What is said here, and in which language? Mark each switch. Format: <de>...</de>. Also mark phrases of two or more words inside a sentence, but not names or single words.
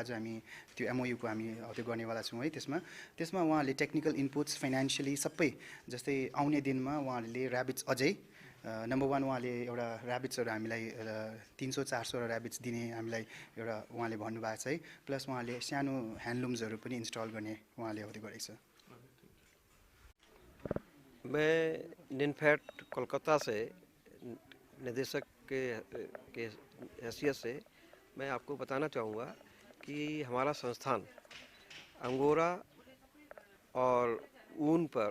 <ne>आज हामी त्यो MOU को हामी त्यो गर्नेवाला छौँ है। त्यसमा उहाँहरूले</ne> <en>technical inputs, financially</en> <ne>सबै, जस्तै आउने दिनमा उहाँहरूले ऱ्याबिट्स अझै नम्बर 1 उहाँले एउटा ऱ्याबिट्सहरू हामीलाई 300-400 ऱ्याबिट्स दिने हामीलाई एउटा उहाँले भन्नुभएको छ है। प्लस उहाँले सानो ह्यान्डलुम्सहरू पनि इन्स्टल गर्ने उहाँले त्यो गरेको छ।</ne> <hi>मैं निनफैट कोलकाता से निदेशक के हैसियत से मैं आपको बताना चाहूँगा कि हमारा संस्थान अंगोरा और ऊन पर</hi>